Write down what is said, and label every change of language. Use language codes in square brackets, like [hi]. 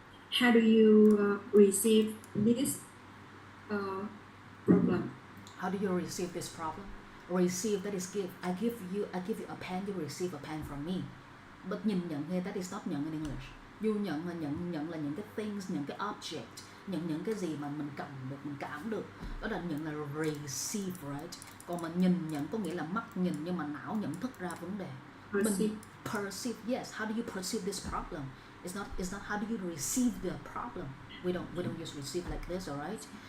[en] How do you receive this problem? How do you receive this problem? Receive, that is give. I give you a pen, you receive a pen from me. But [vi] nhìn nhận [en] here, that is not [vi] nhận [en] in English. You [vi] nhận là những cái things, những cái object, những cái gì mà mình cầm được, mình cảm được. Đó là nhận là [en] receive, right? [vi] Còn mình nhìn nhận có nghĩa là mắt nhìn nhưng mà não nhận thức ra vấn đề. [en] Perceive, yes. How do you perceive this problem? It's not how do you receive the problem. We don't use receive like this, alright?